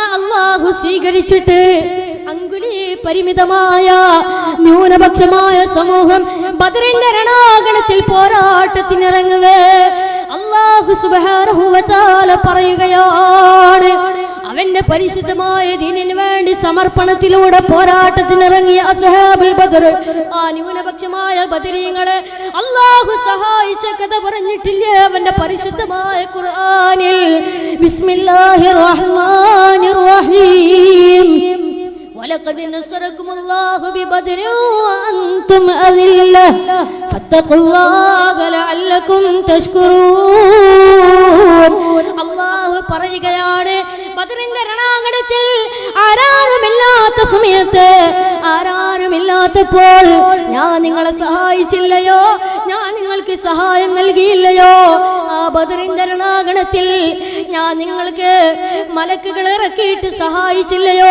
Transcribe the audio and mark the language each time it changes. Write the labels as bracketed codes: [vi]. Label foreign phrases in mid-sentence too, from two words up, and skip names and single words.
[ml] അല്ലാഹു സ്വീകരിച്ചിട്ട് അങ്കുലി പരിമിതമായ ന്യൂനപക്ഷമായ സമൂഹം ബദറിന്റെ രണാങ്കണത്തിൽ പോരാട്ടത്തിനിറങ്ങവേ [ar] الله سبحانه وتعالى [ml] പറയുകയാണ്, അവന്റെ പരിശുദ്ധമായ ദീനിനു വേണ്ടി സമർപ്പണത്തിലൂടെ പോരാട്ടത്തിനിറങ്ങിയ അസ്ഹാബുൽ ബദർ, ആ ന്യൂനപക്ഷമായ ബദരീങ്ങളെ അല്ലാഹു സഹായിച്ച കഥ പറഞ്ഞിട്ടില്ലേ അവന്റെ പരിശുദ്ധമായ ഖുർആനിൽ? [ar] بسم الله الرحمن الرحيم. ولقد نصركم الله ببدر وأنتم أذلة فاتقوا الله لعلكم تشكرون. [ml] അല്ലാഹു പറയുകയാണ്, ബദറിന്റെ രണാങ്കണത്തിൽ ആരാരുമില്ലാത്ത സമയത്ത്, ആരാരുമില്ലാത്തപ്പോൾ ഞാൻ നിങ്ങളെ സഹായിച്ചില്ലയോ? ഞാൻ നിങ്ങൾക്ക് സഹായം നൽകിയില്ലയോ? ആ ബദറിന്റെ രണാങ്കണത്തിൽ ഞാൻ നിങ്ങൾക്ക് മലക്കുകൾ ഇറക്കിയിട്ട് സഹായിച്ചില്ലയോ?